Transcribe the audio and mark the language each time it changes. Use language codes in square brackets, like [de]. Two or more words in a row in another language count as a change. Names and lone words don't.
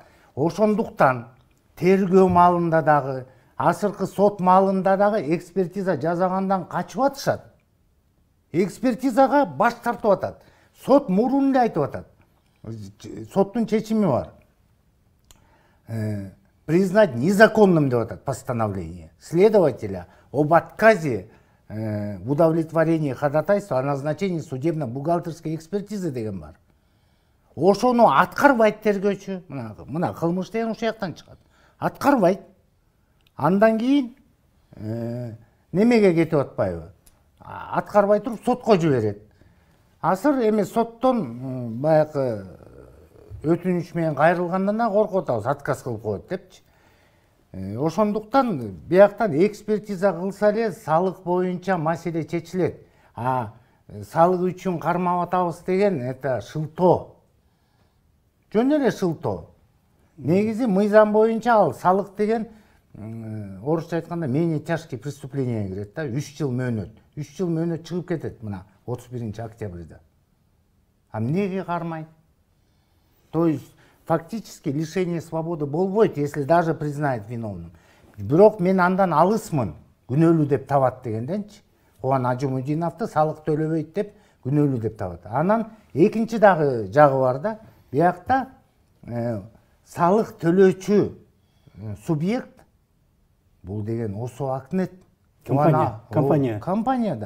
[ky] Ошондуктан тергөө маалында дагы, азыркы сот маалында дагы экспертиза жасагандан качып атышат. Экспертизага баш тартып атат. Сот мурун эле айтып атат. Соттун чечими бар. [ru] Признать незаконным [ky] деп атат [ru] постановление следователя об отказе в удовлетворении ходатайства о назначении судебно-бухгалтерской экспертизы [ky] деген бар. Ошону аткарбайт тергөөчү. Мына кылмыш деген ошол жактан чыгат. Аткарбайт. Андан кийин немеге кетип атпайбы? Аткарбай туруп сотко жиберет. Азыр эми соттон баягы өтүнүч менен кайрылгандан коркуп атабыз, отказ кылып коет депчи. Ошондуктан бияктан экспертиза кылса эле салык боюнча маселе чечилет. Салык үчүн кармап атабыз деген это шылтоо. Жөн эле шылтоо. Негизи мыйзам боюнча ал салык деген орусча айтканда [ru] менее тяжкие преступления [ky] кирет да, 3 жыл мөөнөт. 3 жыл мөөнөт чыгып кетет мына 31 октябрда. А эмнеге кармайт? [ru] То есть фактически лишение свободы болбойт, если даже признает виновным. [ky] Бирок мен андан алысмын, күнөөлүү деп табат дегенденчи. Кубан Ажымудиновду салык төлөбөйт деп күнөөлүү деп табат. Анан экинчи дагы жагы бар да. Биякта салык төлөөчү субъект бул деген ОСО Акнет компанияда.